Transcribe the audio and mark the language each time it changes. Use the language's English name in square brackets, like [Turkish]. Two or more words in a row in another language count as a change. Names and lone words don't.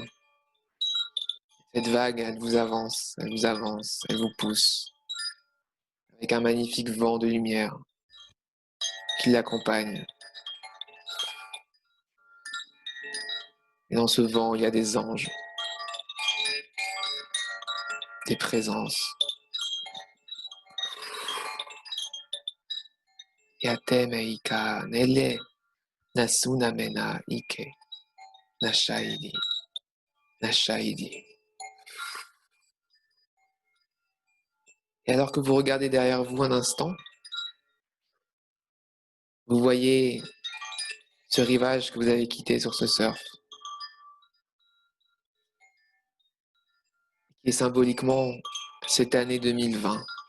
[French] Cette vague, elle vous avance, elle vous avance, elle vous pousse, avec un magnifique vent de lumière qui l'accompagne. Et dans ce vent, il y a des anges, des présences. Yate meika nele nasunamena ike nashaidi nashaidi. Et alors que vous regardez derrière vous un instant, vous voyez ce rivage que vous avez quitté sur ce surf, qui est symboliquement cette année 2020.